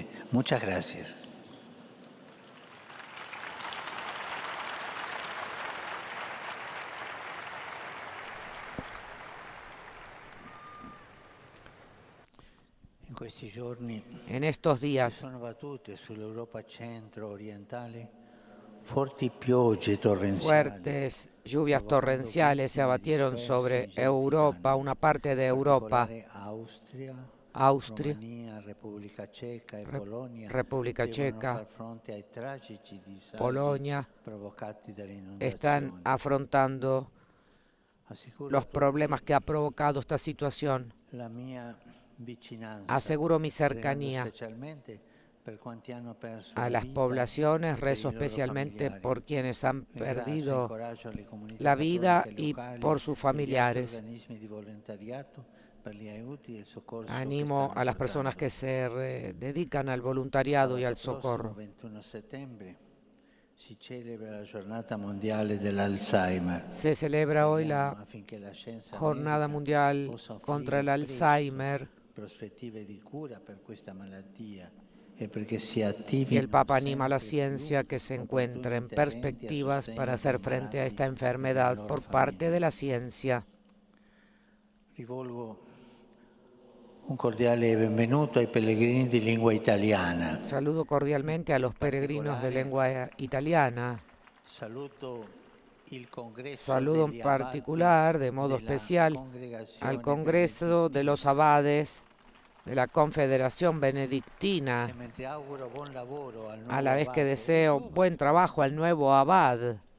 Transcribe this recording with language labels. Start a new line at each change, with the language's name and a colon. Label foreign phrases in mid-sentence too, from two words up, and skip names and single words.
Spanish: Muchas gracias. En estos días,
Italian: sono battute sull'Europa centro-orientale forti piogge torrenziali.
Spanish: fuertes lluvias torrenciales se abatieron sobre Europa, una parte de Europa, Austria, Romania, República Checa y Polonia República
Italian: devono
Spanish: Checa,
Italian: far fronte ai tragici disagi
Spanish: Polonia,
Italian: provocati dalle
Spanish: están
Italian: inondazioni.
Spanish: afrontando
Italian: Assicuro
Spanish: los
Italian: a tutti
Spanish: problemas que ha provocado esta situación.
Italian: la mia vicinanza,
Spanish: Aseguro mi
Italian: pregando
Spanish: cercanía
Italian: specialmente per quanti hanno perso
Spanish: a
Italian: la
Spanish: las
Italian: vita
Spanish: poblaciones,
Italian: e per i
Spanish: rezo
Italian: loro
Spanish: especialmente
Italian: familiari.
Spanish: por quienes han
Italian: Ringrazio e
Spanish: perdido
Italian: incoraggio le comunità
Spanish: la vida
Italian: cattoliche
Spanish: y
Italian: locali
Spanish: por sus
Italian: e gli altri
Spanish: familiares.
Italian: organismi di volontariato per gli aiuti e il soccorso che
Spanish: Animo
Italian: stanno
Spanish: a las personas
Italian: portando.
Spanish: que se dedican al voluntariado y al
Italian: Sabato
Spanish: socorro.
Italian: prossimo, 21 settembre, si celebra la giornata mondiale dell'Alzheimer.
Spanish: Se celebra hoy la
Italian: Affinché la scienza
Spanish: Jornada
Italian: medica
Spanish: Mundial
Italian: possa offrire
Spanish: contra el
Italian: presto
Spanish: Alzheimer,
Italian: prospettive di cura per questa malattia e perché si attivi
Spanish: y el Papa anima a la ciencia que se encuentren perspectivas para hacer frente a esta enfermedad por parte de la ciencia.
Italian: Rivolgo un cordiale benvenuto ai pellegrini di lingua italiana.
Spanish: Saludo cordialmente a los peregrinos de lengua italiana. Saludo en particular, de modo especial, al Congreso de los Abades de la Confederación Benedictina, a la vez que deseo buen trabajo al nuevo abad.